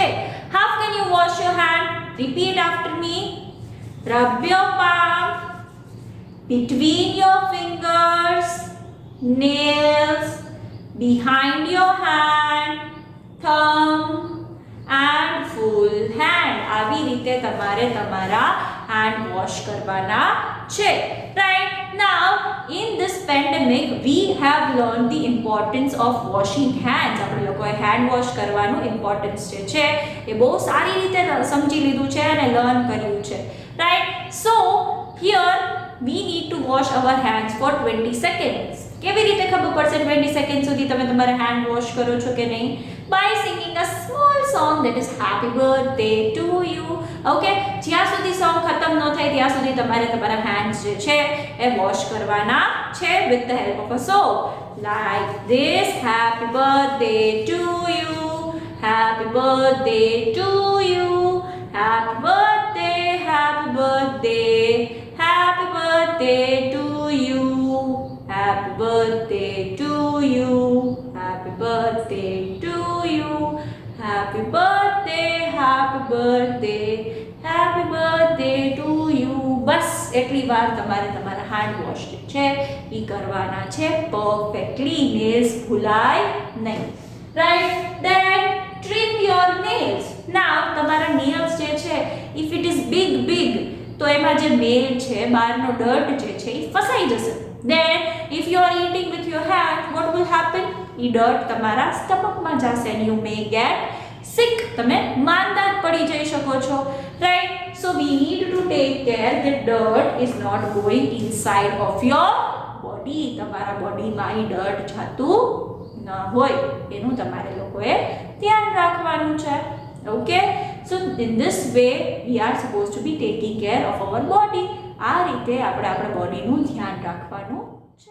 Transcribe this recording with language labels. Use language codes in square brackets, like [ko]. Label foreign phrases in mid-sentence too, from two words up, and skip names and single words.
[en] How can you wash your hand? Repeat after me. Rub your palm between your fingers, nails, behind your hand, thumb and full [gu] સારી રીતે તમારે તમારા હેન્ડ વોશ કરવાના છે. રાઈટ. [en] નાઉ in this pandemic we have learned the importance of washing hands. [gu] આપણે લોકોએ [en] hand wash [gu] કરવાનું ઇમ્પોર્ટન્સ જે છે એ બહુ સારી રીતે સમજી લીધું છે અને લર્ન કર્યું છે. રાઈટ. [en] સો here we need to wash our hands for 20 seconds. [gu] કેવી રીતે ખબર પડશે 20 સેકન્ડ સુધી તમે તમારા [en] hand wash [gu] કરો છો કે નહીં? [en] by singing a small song that is happy birthday to you. [gu] ઓકે, જ્યાં સુધી સોંગ ખતમ ન થાય ત્યાં સુધી તમારે તમારા હેન્ડ્સ જે છે એ વોશ કરવાના છે [en] with the help of a song like this. Happy birthday to you, happy birthday to you, happy birthday, happy birthday, happy birthday to you, happy birthday to you, happy birthday to you, happy birthday, happy birthday, happy birthday to you. [gu] બસ એટલી વાર તમારે તમારા [en] hand wash [gu] જે છે એ કરવાના છે પરફેક્ટલી. નેલ્સ ભૂલાય નહીં. રાઈટ. [en] Then trim your nails. [gu] નાઉ તમારા નેલ્સ જે છે [en] if it is big [gu] તો એમાં જે મેલ છે બહારનો ડર્ટ જે છે એ ફસાઈ જશે. [en] Then if you are eating with your hand, what will happen? [gu] એ ડર્ટ તમારા સ્ટમકમાં જશે [en] and you may get sick. [gu] તમે માંદા પડી જઈ શકો છો. [en] Right? So we need to take care that dirt is not going inside of your body. [gu] તમારા બોડીમાં એ ડર્ટ જતું ન હોય એનું તમારે લોકોએ ધ્યાન રાખવાનું છે. [en] Okay? So in this way we are supposed to be taking care of our body. [gu] આ રીતે આપણે આપણા બોડીનું ધ્યાન રાખવાનું